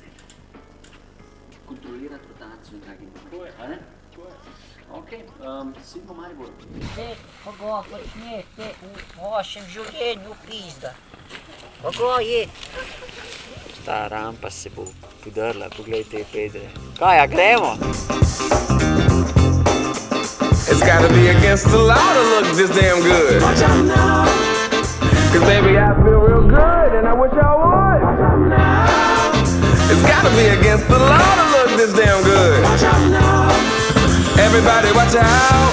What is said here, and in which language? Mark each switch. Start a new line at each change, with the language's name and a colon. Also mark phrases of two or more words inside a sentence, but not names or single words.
Slovenian: Kontrolirati rotacijo in tak in tako. Tako je. A ne? Ok, si po Mariboru. Kogo počne te v vašem življenju pizda? Kogo je? Ta rampa se bo podrla, poglej te pedre. Kaj, a gremo?
English: It's gotta be against the law to look this damn good. Watch out now. Cause baby, I feel real good and I wish I would. Watch out now. It's gotta be against the law to look this damn good. Watch out now. Everybody watch out.